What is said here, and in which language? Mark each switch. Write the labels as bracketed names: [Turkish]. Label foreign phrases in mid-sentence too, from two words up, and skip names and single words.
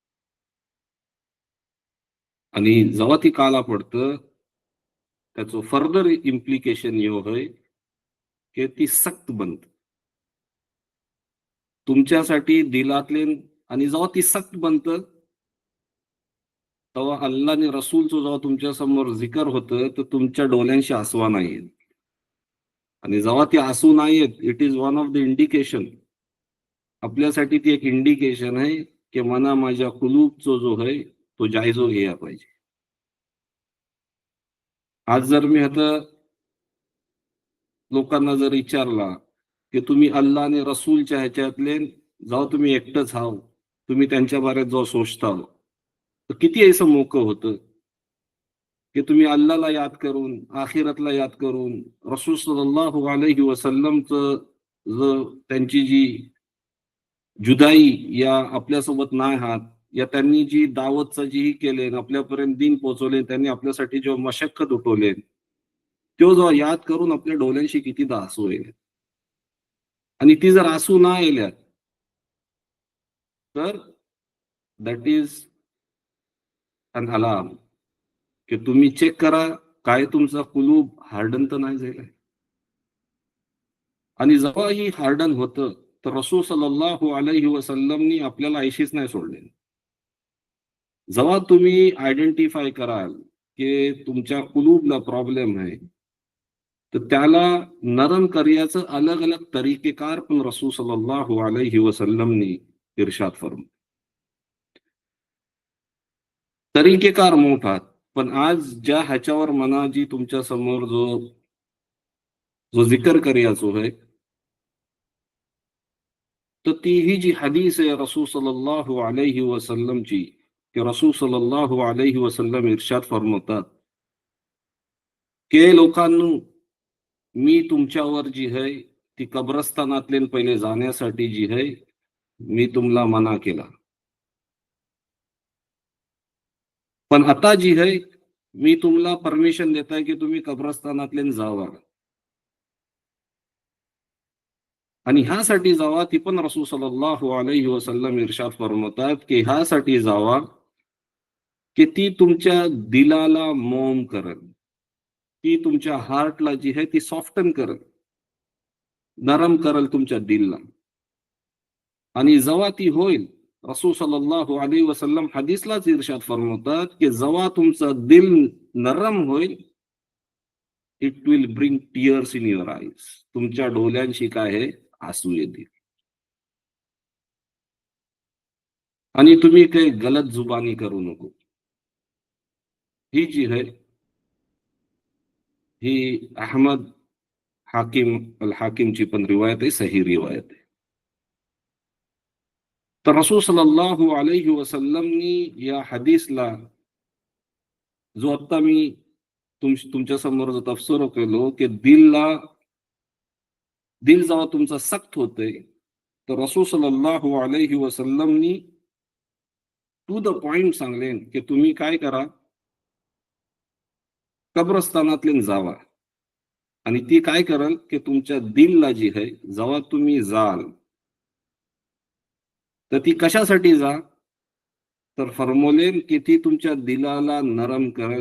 [Marathi] आणि जेव्हा ती काला पडतं त्याचं [English] further implication [Marathi] हे होय की ती सक्त बनत तुमच्यासाठी दिलातले. आणि जेव्हा ती सक्त बनतं तेव्हा अल्लाह आणि रसूलचं जेव्हा तुमच्या समोर जिकर होतं तर तुमच्या डोळ्यांशी आसवा नाही येत. आणि जेव्हा ती आसू नाही येत [English] it is one of the indication, [Marathi] आपल्यासाठी ती एक इंडिकेशन आहे की मना माझ्या कुलूबचा जो आहे तो जायजो घ्यायला पाहिजे. आज जर मी आता लोकांना जर विचारला की तुम्ही अल्लाह आणि रसूलच्या ह्याच्यातले जाऊ तुम्ही एकटंच हाव, तुम्ही त्यांच्या बारेत जो सोचता तर किती असं मोकं होतं की तुम्ही अल्लाहला याद करून, आखिरतला याद करून, रसूल [Arabic] صلى الله عليه وسلم [Marathi] त्यांची जी जुदाई या आपल्यासोबत नाही आहात, या त्यांनी जी दावतचं जी केले आपल्यापर्यंत दिन पोहोचवले, त्यांनी आपल्यासाठी जो मशक्कत उठवले तो जो याद करून आपल्या डोळ्यांशी कितीदा हसू येईल. आणि ती जर हसू ना येल्या तर [English] that is an alarm [Marathi] की तुम्ही चेक करा काय तुमचा कुलूब हार्डन तर नाही झालाय. आणि जेव्हा ही हार्डन होतं तर रसूल [Arabic] صلى الله عليه وسلم [Marathi] आपल्याला ऐशीच नाही सोडले. जेव्हा तुम्ही आयडेंटिफाय कराल की तुमच्या कुलूबला प्रॉब्लेम आहे, तर त्याला नरम करण्याचं अलग अलग तरीकेकार पण रसूल [Arabic] صلى الله عليه وسلم [Marathi] इर्शाद फरमावले. तरीकेकार मोठा, पण आज ज्या ह्याच्यावर म्हणा जी तुमच्या समोर जो जो जिकर करायचो आहे, तर ती ही जी हदीस आहे रसूल [Arabic] صلى الله عليه وسلم, [Marathi] की रसूल [Arabic] صلى الله عليه وسلم [Marathi] इर्शाद फरमावतात की लोकांनो, मी तुमच्यावर जी आहे ती कब्रस्तानातले पहिले जाण्यासाठी जी आहे मी तुम्हाला मना केला, पण आता जी आहे मी तुम्हाला परमिशन देताय की तुम्ही कब्रस्तानातले जावा. आणि ह्यासाठी जावा ती पण रसूल [Arabic] صلى الله عليه وسلم [Marathi] इर्शाद फरमावतात की ह्यासाठी जावा की ती तुमच्या दिलाला मौम करल, ती तुमच्या हार्टला जी आहे ती सॉफ्टन करल, नरम करल तुमच्या दिलला. आणि जेव्हा ती होईल, रसूल [Arabic] صلى الله عليه وسلم [Marathi] हदीसलाच इर्शाद फरमावतात की जेव्हा तुमचं दिल नरम होईल, [English] it will bring tears in your eyes, [Marathi] तुमच्या डोळ्यांशी काय आहे, आसू येतील. आणि तुम्ही काही गलत जुबानी करू नको. ही जी आहे ही अहमद हाकिम अल हाकिमची पण रिवायत आहे, सही रिवायत आहे. तर रसूल [Arabic] صلى الله عليه وسلم [Marathi] या हदीसला जो आता मी तुमच्या समोर जो तफसर केलो की दिल जेव्हा तुमचा सख्त होते, तर रसूल [Arabic] صلى الله عليه وسلم [English] to the point [Marathi] सांगले की तुम्ही काय करा, कब्रस्तानातले जावा. आणि ती काय करल की तुमच्या दिलला जी आहे जेव्हा तुम्ही जाल, तर ती कशासाठी जा, तर फरमोलेन की ती तुमच्या दिलाला नरम करेल.